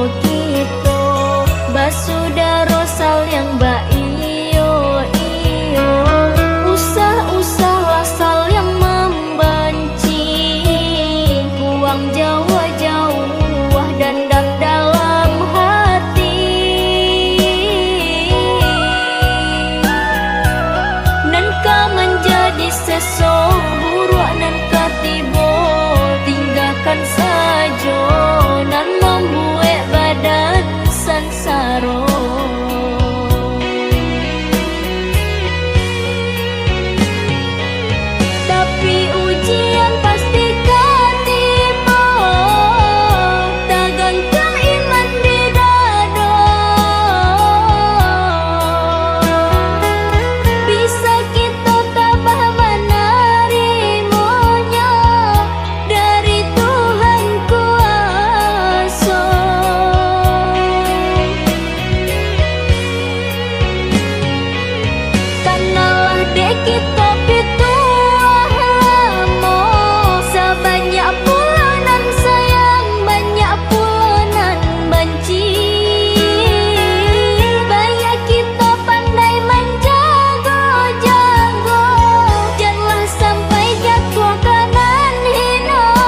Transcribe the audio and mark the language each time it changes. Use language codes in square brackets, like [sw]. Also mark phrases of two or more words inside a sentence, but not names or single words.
[id] kita, basudara saling iyo iyo, usah-usahlah saling membenci, buang jauh-jauh dendam dalam hati. [min] Nan kau menjadi seseorang buruk, nan kau tiba tinggalkan saja, nan membuat badan sansara. [id] Tapi ujian pasti kau tiba, tegangkan iman di dada. Bisa kita tabah menerimanya dari Tuhan kuasa. [min] Kanalah dek kita pituah lama, sebanyak pula nan sayang, banyak pula nan benci. [id] Baik kita pandai menjaga-jaga, janganlah sampai jatuh kanan hina.